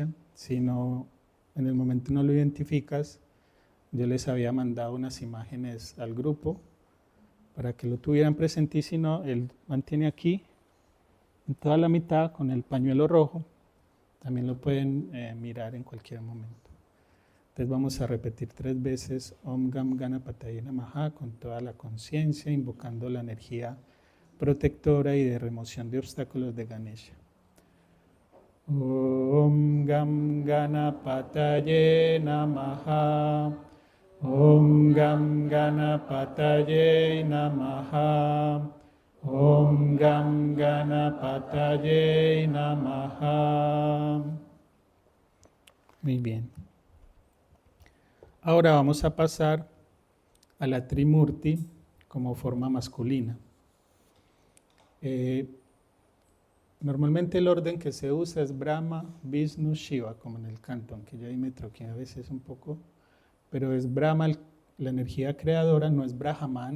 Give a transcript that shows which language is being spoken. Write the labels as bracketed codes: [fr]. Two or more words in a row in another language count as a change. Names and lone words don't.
[es] Si no, en el momento no lo identificas, yo les había mandado unas imágenes al grupo para que lo tuvieran presente, y si no, él mantiene aquí en toda la mitad con el pañuelo rojo. También lo pueden mirar en cualquier momento. Entonces vamos a repetir 3 veces [sa] Om Gam Ganapataye Namaha [es] con toda la conciencia, invocando la energía protectora y de remoción de obstáculos de Ganesha. [sa] Om Gam Ganapataye Namaha. Om Gam Ganapataye Namaha. Om Gam Ganapataye Namaha. [es] Muy bien. Ahora vamos a pasar a la Trimurti como forma masculina. Normalmente el orden que se usa es Brahma, Vishnu, Shiva, como en el canto, aunque yo ahí me troqué a veces un poco, pero es Brahma la energía creadora, no es Brahman.